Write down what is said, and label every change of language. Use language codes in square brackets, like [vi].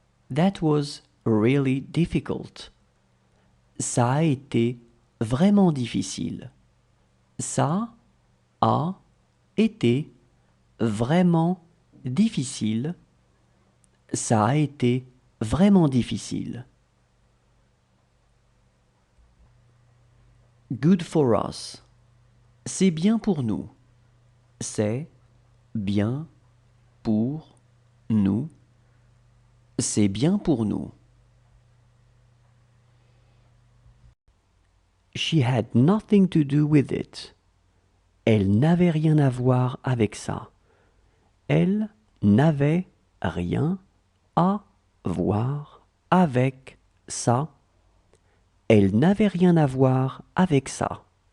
[en] That was really difficult. [fr] Ça a été vraiment difficile. Ça a été vraiment difficile. Ça a été vraiment difficile. [en] Good for us. [fr] C'est bien pour nous. C'est bien pour nous. C'est bien pour nous. [en] She had nothing to do with it. [fr] Elle n'avait rien à voir avec ça. Elle n'avait rien à voir avec ça. Elle n'avait rien à voir avec ça.